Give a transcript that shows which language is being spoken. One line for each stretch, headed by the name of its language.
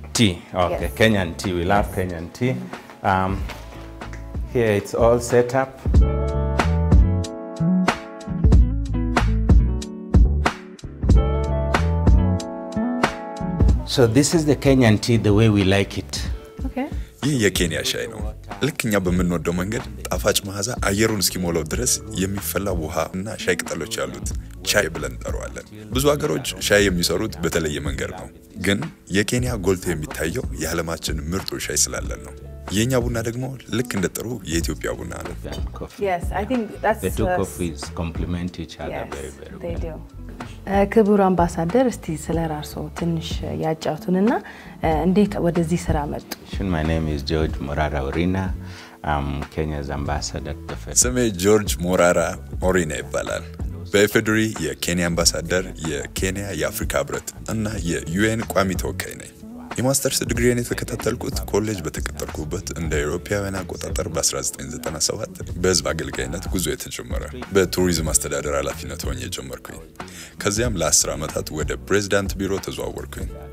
English: Tea, okay. Yes. Kenyan tea, we love Kenyan tea. Here it's all set up. So this is the Kenyan tea the way we like it. Okay.
Amharic: ይህ የኬንያ ሻይ ነው ልክኛ በምንወደው መንገድ ጣፋጭ መዓዛ አየሩን እስኪሞላው ድረስ የሚፈላ ውሃ እና ሻይ ቅጠሎች ያሉት ቻይ ብለን እንጠራዋለን። ብዙ ሀገሮች ሻይ የሚሰሩት በተለየ መንገድ ነው፣ ግን የኬንያ ጎልቶ የሚታየው የዓለማችን ምርጡ ሻይ ስላለን ነው። የኛ ቡና ደግሞ ልክ እንደ ጥሩ የኢትዮጵያ ቡና ነው።
English: Yes, I think that's the two coffees complement each other very they well. do.
Amharic: ክቡር አምባሳደር እስቲ ስለራርሶ ትንሽ ያጫውቱንና እንዴት ወደዚህ ስራ መጡ?
English: My name is George Morara Orina. I'm Kenya's ambassador to the Fed.
Amharic: ስሜ ጆርጅ ሞራራ ኦሪና ይባላል። በኢፌዴሪ የኬንያ አምባሳደር፣ የኬንያ የአፍሪካ ህብረት እና የዩኤን ቋሚ ተወካይ ነኝ። የማስተርስ ዲግሪን የተከታተልኩት ኮሌጅ በተቀጠርኩበት እንደ አውሮፓውያን አቆጣጠር በ1997 በህዝብ አገልጋይነት ጉዞ የተጀመረ በቱሪዝም አስተዳደር ኃላፊነት ሆኜ ጀመርኩኝ። ከዚያም ለ10 ዓመታት ወደ ፕሬዝዳንት ቢሮ ተዘዋወርኩኝ።